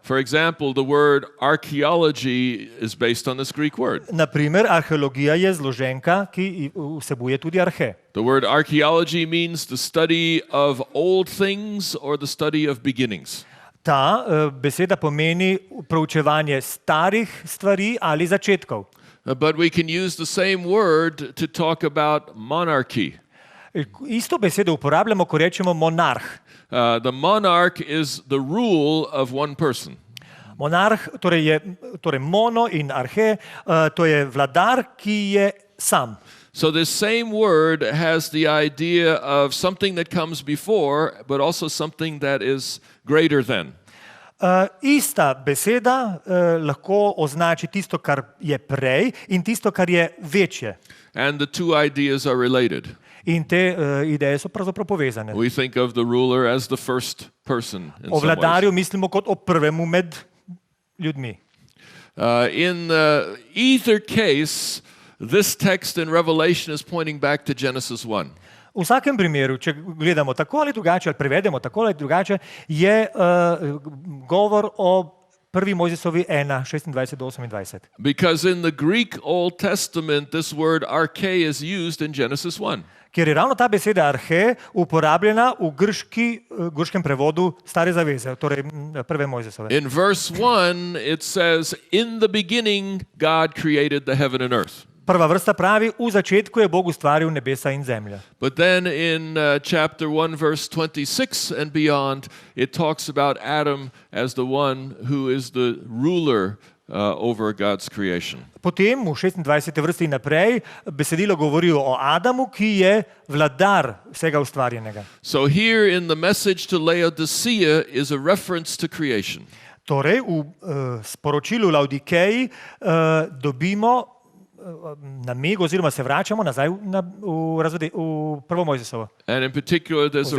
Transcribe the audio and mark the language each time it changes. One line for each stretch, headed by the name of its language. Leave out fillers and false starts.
English: For example, the word archaeology is based on this Greek word.
Slovenian: Naprimer, arheologija je zloženka, ki vsebuje tudi arhe.
English: The word archaeology means the study of old things or the study of beginnings.
Slovenian: Ta beseda pomeni proučevanje starih stvari ali začetkov.
English: But we can use the same word to talk about monarchy.
Slovenian: Isto besedo uporabljamo, ko rečemo monarh.
English: The monarch is the rule of one person.
Slovenian: Monarh, torej mono in arhe, to je vladar, ki je sam.
English: So this same word has the idea of something that comes before, but also something that is greater than.
Slovenian: Ista beseda lahko označi tisto, kar je prej in tisto, kar je večje.
English: And the two ideas are related.
Slovenian: In te ideje so pravzaprav povezane.
English: We think of the ruler as the first person in
Slovenian: O
English: some ways.
Slovenian: vladarju mislimo kot o prvemu med ljudmi.
English: In either case, this text in Revelation is pointing back to Genesis 1.
Slovenian: V vsakem primeru, če gledamo tako ali drugače, ali prevedemo tako ali drugače, je govor o Prvi Mojzesovi 1, 26 do 28.
English: Because in the Greek Old Testament, this word arche is used in Genesis 1.
Slovenian: Ker je ravno ta beseda arhe uporabljena v grškem prevodu Stare zaveze, torej prve Mojzesove.
English: In verse 1, it says, "In the beginning, God created the heaven and earth."
Slovenian: Prva vrsta pravi, v začetku je Bog ustvaril nebesa in zemljo.
English: But then in chapter 1, verse 26 and beyond, it talks about Adam as the one who is the ruler over God's creation.
Slovenian: Potem v 26. vrsti naprej besedilo govori o Adamu, ki je vladar vsega ustvarjenega.
English: So here in the message to Laodicea is a reference to creation.
Slovenian: Torej v sporočilu Laodikeji dobimo namig oziroma se vračamo nazaj v prvo Mojzesovo.
English: And in particular, there's a